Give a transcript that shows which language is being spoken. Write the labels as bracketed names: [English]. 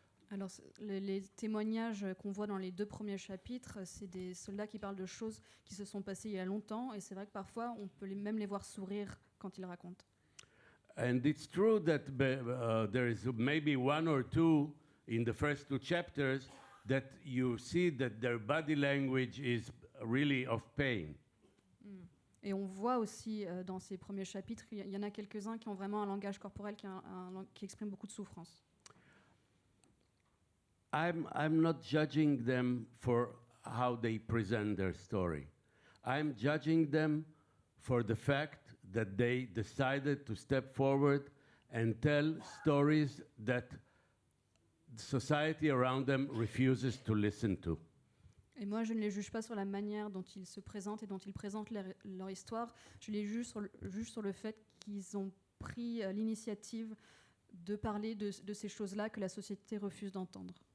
[French] Alors, les témoignages qu'on voit dans les 2 premiers chapitres, c'est des soldats qui parlent de choses qui se sont passées il y a longtemps, et c'est vrai que parfois, on peut même les voir sourire quand ils racontent. [English] And it's true that there is maybe one or two in the first 2 chapters that you see that their body language is really of pain. [French] Et on voit aussi dans ces premiers chapitres, il y en a quelques-uns qui ont vraiment un langage corporel qui exprime beaucoup de souffrance. [English] I'm not judging them for how they present their story. I'm judging them for the fact that they decided to step forward and tell stories that society around them refuses to listen to. [French] Et moi, je ne les juge pas sur la manière dont ils se présentent et dont ils présentent leur histoire. Je les juge sur le fait qu'ils ont pris l'initiative de parler de ces choses-là que la société refuse d'entendre.